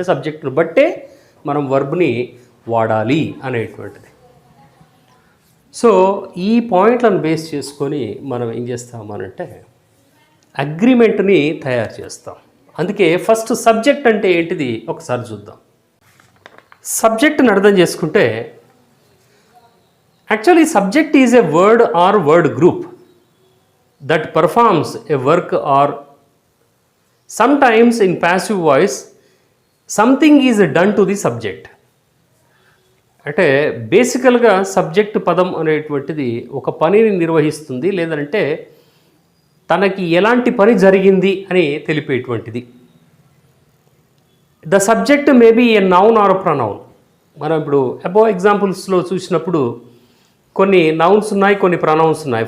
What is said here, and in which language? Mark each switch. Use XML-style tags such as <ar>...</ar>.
<te>అంటే సబ్జెక్ట్ను బట్టే మనం వర్బ్ని వాడాలి అనేటువంటిది. సో ఈ పాయింట్లను బేస్ చేసుకొని మనం ఏం చేస్తామనంటే అగ్రిమెంట్ని తయారు చేస్తాం. అందుకే ఫస్ట్ సబ్జెక్ట్ అంటే ఏంటిది ఒకసారి చూద్దాం. సబ్జెక్ట్ని అర్థం చేసుకుంటే</te> <en>Actually subject is a word or word group that performs a work, or sometimes in passive voice something is done to the subject.</en> <te>అంటే బేసికల్గా సబ్జెక్ట్ పదం అనేటువంటిది ఒక పనిని నిర్వహిస్తుంది, లేదంటే తనకి ఎలాంటి పని జరిగింది అని తెలిపేటువంటిది.</te> <en>The subject may be a noun or pronoun.</en> <te>మనం ఇప్పుడు అబోవ్ ఎగ్జాంపుల్స్లో చూసినప్పుడు కొన్ని నౌన్స్ ఉన్నాయి, కొన్ని ప్రొనౌన్స్ ఉన్నాయి.</te>